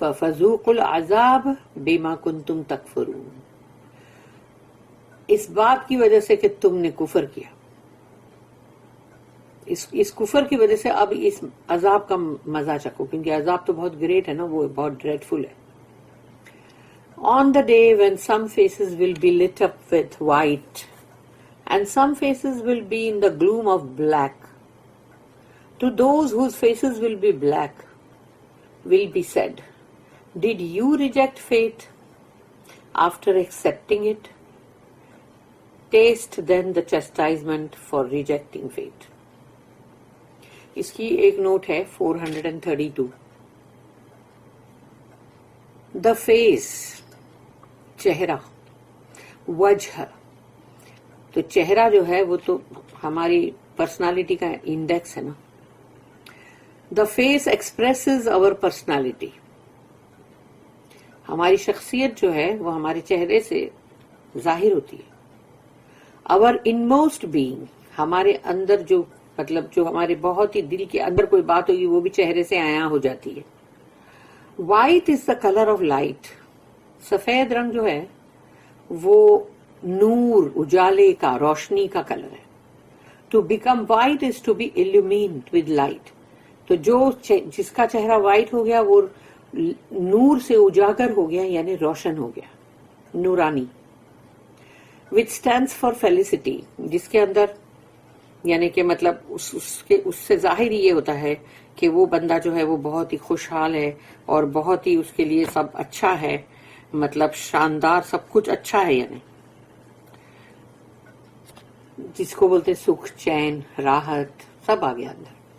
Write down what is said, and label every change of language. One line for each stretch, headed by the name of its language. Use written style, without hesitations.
Arabic: فذوقوا العذاب بما کنتم تکفرون
Urdu: اس بات کی وجہ سے کہ تم نے کفر کیا، اس کفر کی وجہ سے اب اس عذاب کا مزہ چکھو، کیونکہ عذاب تو بہت گریٹ ہے نا، وہ بہت ڈریڈفل ہے.
English: On the day when some faces will be lit up with white and some faces will be in the gloom of black, to those whose faces will be black will be said, did you reject fate after accepting it? Taste then the chastisement for rejecting fate.
Urdu: اس کی ایک note ہے 432.
English: The face
Urdu: چہرہ، وجہ تو چہرہ جو ہے وہ تو ہماری پرسنالٹی کا انڈیکس ہے نا.
English: The face expresses our personality.
Urdu: ہماری شخصیت جو ہے وہ ہمارے چہرے سے ظاہر ہوتی ہے.
English: Our inmost being
Urdu: ہمارے اندر جو مطلب جو ہمارے بہت ہی دل کے اندر کوئی بات ہوگی وہ بھی چہرے سے عیاں ہو جاتی ہے.
English: White is the color of light.
Urdu: سفید رنگ جو ہے وہ نور، اجالے کا، روشنی کا کلر ہے.
English: To become white is to be illumined with light.
Urdu: تو جو جس کا چہرہ وائٹ ہو گیا وہ نور سے اجاگر ہو گیا، یعنی روشن ہو گیا، نورانی.
English: Which stands for felicity
Urdu: جس کے اندر یعنی کہ مطلب اس سے ظاہر یہ ہوتا ہے کہ وہ بندہ جو ہے وہ بہت ہی خوشحال ہے اور بہت ہی اس کے لیے سب اچھا ہے، مطلب شاندار، سب کچھ اچھا ہے، یعنی جس کو بولتے سکھ، چین، راحت، سب آ گیا اندر.